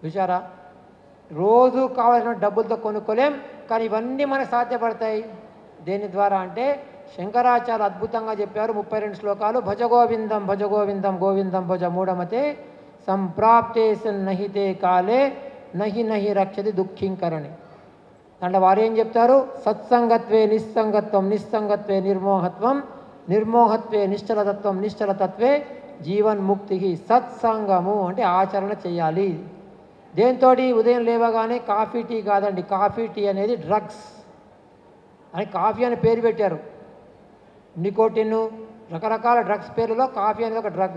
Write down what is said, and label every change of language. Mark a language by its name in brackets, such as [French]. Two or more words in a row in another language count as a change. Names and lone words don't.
[Telugu] చూసారా, రోజు కావాల్సిన డబ్బులతో కొనుక్కోలేం, కానీ ఇవన్నీ మనకు సాధ్యపడతాయి దేని ద్వారా అంటే శంకరాచార్య అద్భుతంగా చెప్పారు. 32 శ్లోకాలు. [Sanskrit] భజగోవిందం భజగోవిందం గోవిందం భజ మూఢమతే సంప్రాప్తే నహితే కాలే నహి నహి రక్షతి దుఃఖింకరణి. [Telugu] అంటే వారు ఏం చెప్తారు? [Sanskrit] సత్సంగత్వే నిస్సంగత్వం నిస్సంగత్వే నిర్మోహత్వం నిర్మోహత్వే నిశ్చలతత్వం నిశ్చలతత్వే జీవన్ముక్తి. [Telugu] సత్సంగము అంటే ఆచరణ చేయాలి. దేంతో? ఉదయం లేవగానే [English] coffee tea [Telugu] కాదండి, [English] coffee tea [Telugu] అనేది డ్రగ్స్ అని కాఫీ అని పేరు పెట్టారు. నికోటిన్ రకరకాల డ్రగ్స్ పేరులో కాఫీ అనేది ఒక డ్రగ్.